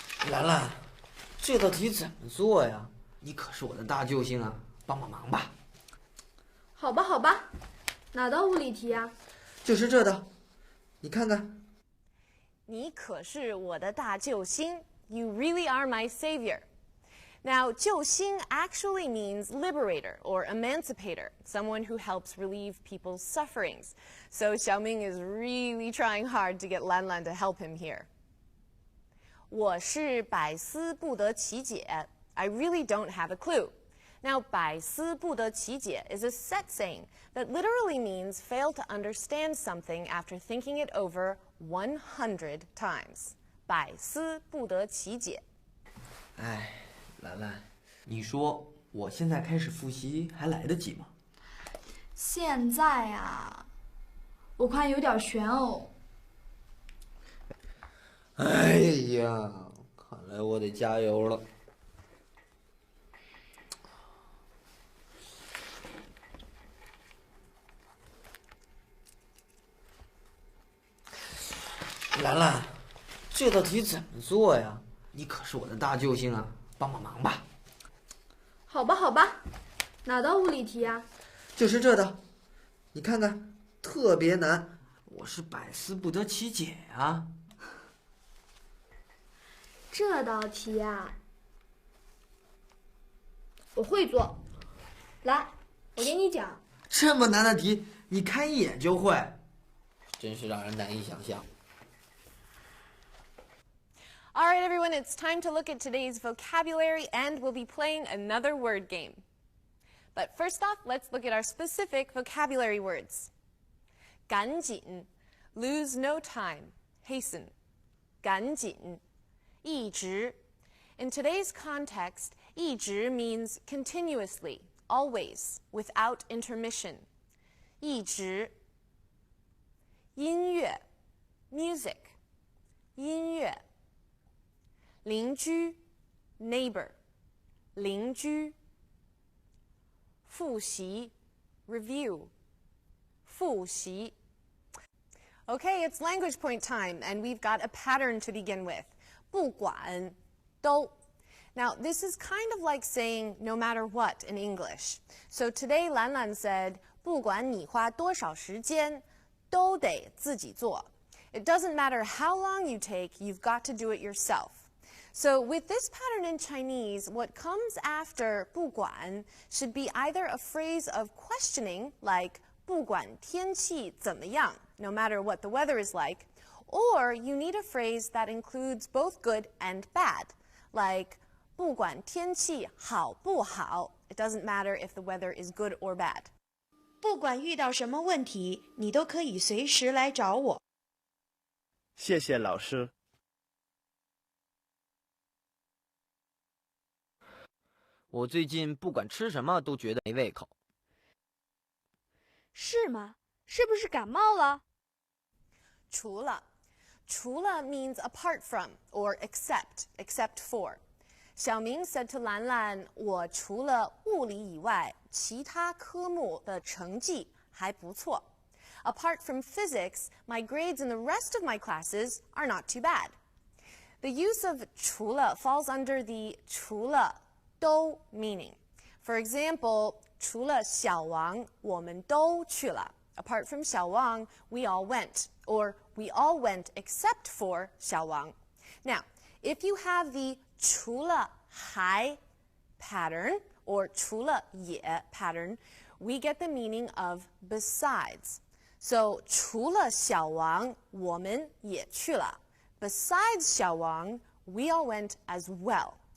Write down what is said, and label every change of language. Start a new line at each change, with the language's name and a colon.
Chinese: 兰兰，这道题怎么做呀？你可是我的大救星啊，帮帮忙吧。好吧，好吧，哪道物理题啊？就是这道，你看看。你可是我的大救星
English: You really are my savior. Now, 救星 actually means liberator or emancipator, someone who helps relieve people's sufferings. So Xiaoming is really trying hard to get Lan Lan to help him here.
Chinese: 我是百思不得其解
English: I really don't have a clue. Now, 百思不得其解 is a set saying that literally means fail to understand something after thinking it over 100 times.
Chinese: 百思不得其解。哎，兰兰，你说我现在开始复习还来得及吗？现在啊，我看有点悬哦。哎呀，看来我得加油了。兰兰，这道题怎么做呀？你可是我的大救星啊，帮帮忙吧。好吧，好吧，哪道物理题啊？就是这道，你看看，特别难，我是百思不得其解呀。这道题啊，我会做。来，我给你讲。这么难的题，你看一眼就会，真是让人难以想象。
English: All right, everyone, it's time to look at today's vocabulary, and we'll be playing another word game. But first off, let's look at our specific vocabulary words. 赶紧 lose no time, hasten. 赶紧一直 In today's context, 一直 means continuously, always, without intermission.
Chinese: 一直音乐 music. 音乐邻居 neighbor. 邻居复习 review.
English: 复习 Okay, it's language point time, and we've got a pattern to begin with. 不管都 Now, this is kind of like saying no matter what in English. So today, Lan Lan said,
Chinese: 不管你花多少时间，都得自己做.
English: It doesn't matter how long you take, you've got to do it yourself. So with this pattern in Chinese, what comes after 不管 should be either a phrase of questioning, like
Chinese: 不管天气怎么样,
English: no matter what the weather is like, or you need a phrase that includes both good and bad, like
Chinese: 不管天气好不好,
English: it doesn't matter if the weather is good or bad.
Chinese: 不管遇到什么问题，你都可以随时来找我。谢谢老师。我最近不管吃什么都觉得没胃口。是吗？是不是感冒了？
English: 除了 means apart from or except for. Xiaoming said to Lan Lan,
Chinese: 我除了物理以外，其他科目的成绩还不错。
English: Apart from physics, my grades in the rest of my classes are not too bad. The use of 除了 falls under the 除了都 meaning.
Chinese: For example, 除了小王，我们都去了。
English: Apart from 小王, we all went, or we all went except for 小王。 Now, if you have the 除了还 pattern, or 除了也 pattern, we get the meaning of besides.
Chinese: So 除了小王，我们也去了。
English: Besides 小王, we all went as well.